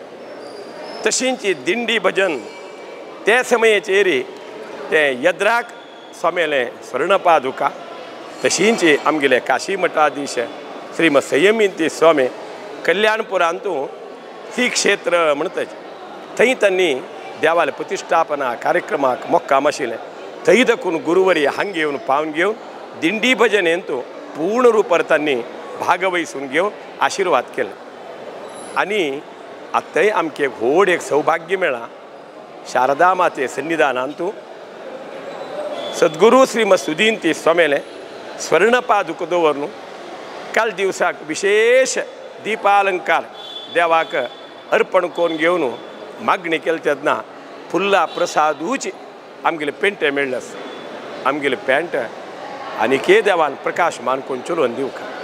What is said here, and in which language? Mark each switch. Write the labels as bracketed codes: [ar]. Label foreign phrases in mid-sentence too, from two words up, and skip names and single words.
[kok] तशींच दिंडी भजन ते समयेचेर ते यद्राक स्वामेले स्वर्ण पादुका तशींच आमगेले काशी मठाधीश श्रीमद संयमिती स्वामी कल्याणपुरांतू श्री क्षेत्र म्हणटात थंय तांणी देवाले प्रतिश्ठापना कार्यक्रमाक मोक्काम आशिल्लें थंय देखून गुरुवरी हांगा येवन पावन घेवन दिंडी भजनेंतू पूर्ण रुपार तांणी भागवहिसून घेवन आशिर्वाद केलो. आनी आतांय आमकां एक व्हड एक सौभाग्य मेळ्ळां शारदा माते सन्निधानांतू सद्गुरू श्रीमद सुधींती स्वामेले स्वर्ण पादुक दवरून काल दिवसाक विशेष दीपालंकार देवाक अर्पण करून घेवन मागणी केली तेन्ना फुल्ला प्रसादूच आमगेले पेंटे मेळ्ळे आसा. आमगेले पेंट आनीके देवान प्रकाशमान करून चलोवन दिवका.